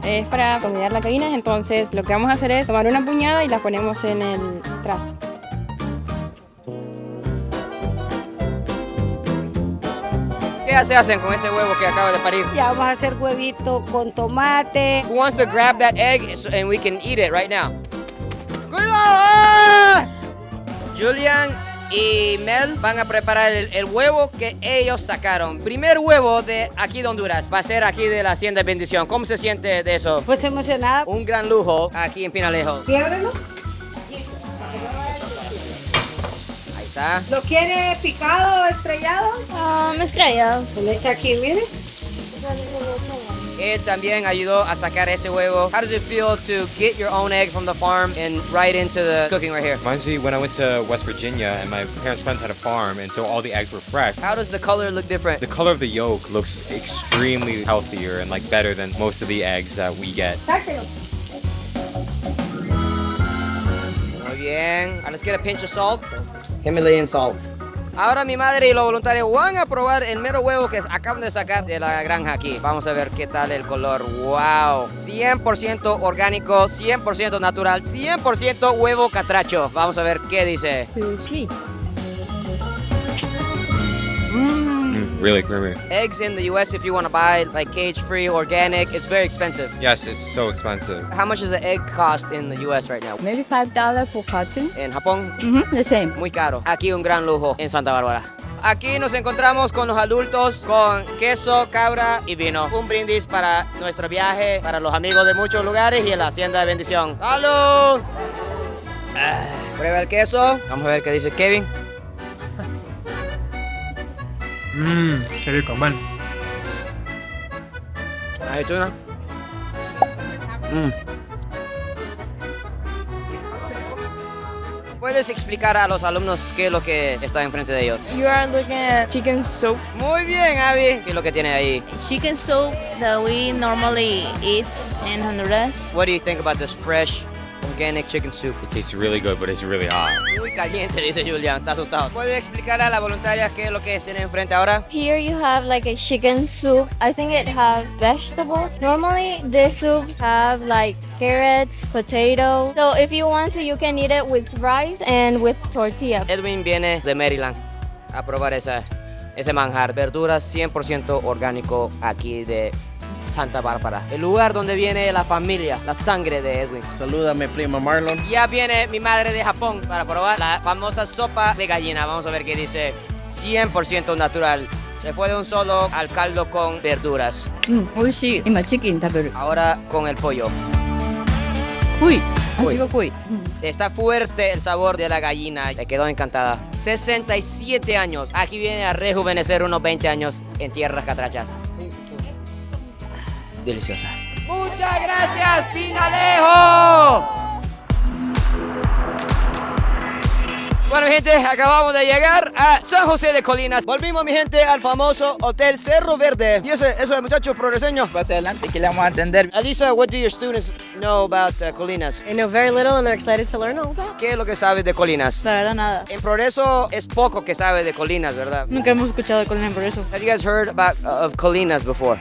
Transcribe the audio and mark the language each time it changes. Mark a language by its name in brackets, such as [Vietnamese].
[Spanish] Es para combinar las gallinas, entonces lo que vamos a hacer es tomar una puñada y la ponemos en el traste. ¿Qué se hacen con ese huevo que acaba de parir? Ya vamos a hacer huevito con tomate. [English] Who wants to grab that egg and we can eat it right now? [Spanish] ¡Cuidado! Julian y Mel van a preparar el huevo que ellos sacaron. Primer huevo de aquí de Honduras. Va a ser aquí de la Hacienda Bendición. ¿Cómo se siente de eso? Pues emocionada. Un gran lujo aquí en Pinalejo. Quiebrelo. Ahí está. ¿Lo quiere picado o estrellado? Estrellado. Se le echa aquí, mire. Él también ayudó a sacar ese huevo. [English] How does it feel to get your own eggs from the farm and right into the cooking right here? Reminds me when I went to West Virginia and my parents' friends had a farm, and so all the eggs were fresh. How does the color look different? The color of the yolk looks extremely healthier and like better than most of the eggs that we get. [Spanish] Muy bien. [English] Let's get a pinch of salt. Himalayan salt. [Spanish] Ahora mi madre y los voluntarios van a probar el mero huevo que acaban de sacar de la granja aquí. Vamos a ver qué tal el color. ¡Wow! 100% orgánico, 100% natural, 100% huevo catracho. Vamos a ver qué dice. [English] Really creamy. Eggs in the US, if you want to buy like cage-free, organic, it's very expensive. Yes, it's so expensive. How much does an egg cost in the US right now? Maybe $5 per carton. [Spanish] En Japón, [English] The same. [Spanish] muy caro. Aquí un gran lujo en Santa Bárbara. Aquí nos encontramos con los adultos con queso, cabra y vino. Un brindis para nuestro viaje, para los amigos de muchos lugares y en la Hacienda de Bendición. ¡Salud! Prueba el queso. Vamos a ver qué dice Kevin. Qué rico, bueno. ¿Has hecho una? ¿Puedes explicar a los alumnos qué es lo que está enfrente de ellos? [English] You are looking at chicken soup. [Spanish] Muy bien, Abby. ¿Qué es lo que tiene ahí? [English] Chicken soup that we normally eat in Honduras. What do you think about this fresh, organic chicken soup? It tastes really good, but it's really hot. [Spanish] Muy caliente, dice Julian. Está asustado. ¿Puede explicar a la voluntaria qué es lo que tiene enfrente ahora? Here you have like a chicken soup. I think it have vegetables. Normally this soup have like carrots, potato. So if you want to, you can eat it with rice and with tortilla. Edwin viene de Maryland a probar ese manjar. Verduras 100% orgánico aquí de Santa Bárbara. El lugar donde viene la familia, la sangre de Edwin. Salúdame, prima Marlon. Ya viene mi madre de Japón para probar la famosa sopa de gallina. Vamos a ver qué dice. 100% natural. Se fue de un solo al caldo con verduras. Ahora con el pollo. Uy. Está fuerte el sabor de la gallina. Me quedó encantada. 67 años. Aquí viene a rejuvenecer unos 20 años en tierras catrachas. Deliciosa. Muchas gracias, Pinalejo. Bueno, mi gente, acabamos de llegar a San José de Colinas. Volvimos, mi gente, al famoso Hotel Cerro Verde. Y ese muchacho progreseño. Pase adelante, que le vamos a atender. [English] Alisa, what do your students know about Colinas? They know very little and they're excited to learn all that. [Spanish] ¿Qué es lo que sabes de Colinas? La verdad, nada. En Progreso es poco que sabe de Colinas, ¿verdad? Nunca hemos escuchado de Colinas en Progreso. [English] Have you guys heard of Colinas before?